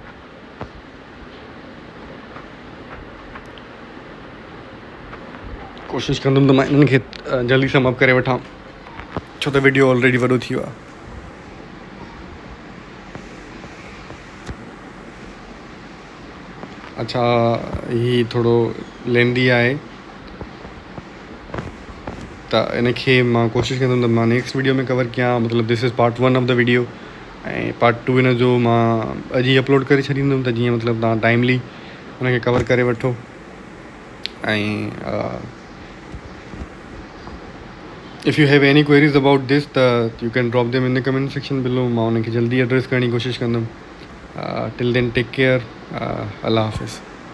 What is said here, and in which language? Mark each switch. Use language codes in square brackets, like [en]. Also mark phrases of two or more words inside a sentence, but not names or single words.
[sd] कोशिशि कंदुमि त मां इन्हनि खे जल्दी [en] sum up [sd] करे वठां, छो त वीडियो ऑलरेडी वॾो थी वियो आहे। अच्छा, ही थोरो लेंदी आहे त इनखे मां कोशिशि कंदुमि त मां [en] next video [sd] में कवर कयां। मतिलबु [en] this is part 1 of the video, [sd] ऐं पार्ट 2 हिन जो मां अॼु ई अपलोड करे छॾींदुमि, त जीअं मतिलबु तव्हां टाइमली हुनखे कवर करे वठो। [en] ऐं if you have any queries about this त you can drop them in the comment section below. [sd] मां उनखे जल्दी एड्रेस करण जी कोशिशि कंदुमि। [en] till then take care, [sd] अल्लाह हाफ़िज़।